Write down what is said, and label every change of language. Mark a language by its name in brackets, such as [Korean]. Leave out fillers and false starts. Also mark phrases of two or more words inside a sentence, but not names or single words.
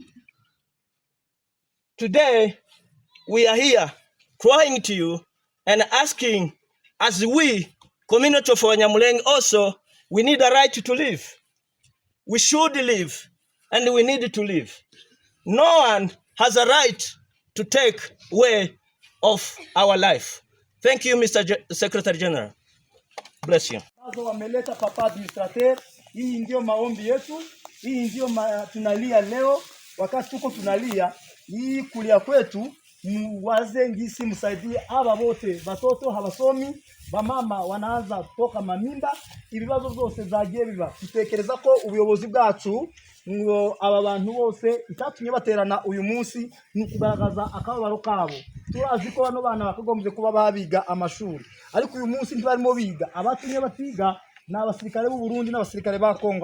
[English] Today, we are here crying to you and asking, as we, community of Wanyamulenge also, we need a right to live. We should live, and we need to live. No one has a right to take away of our life. Thank you, Mr. Secretary General. Bless you. [Swahili] Wameleta papa administrateur, hii ndio maombi yetu, hii ndio tunalia leo, wakati tuko tunalia, hii kulia kwetu, muwaze ngisi msaidie aba bote, batoto habasomi, bamama wanaanza toka mamimba, [Kinyarwanda] ibibazo byose zagiye biba. Tutekereza ko ubuyobozi bwacu ngo aba bantu bose itatumye baterana uyu munsi ni kugaragaza akabaro kabo. Turazi ko bano bana bakagombye kuba babiga amashuri, ariko uyu munsi ntibarimo biga. Abatumye batiga n'abasirikare b'u Burundi n'abasirikare ba Kongo.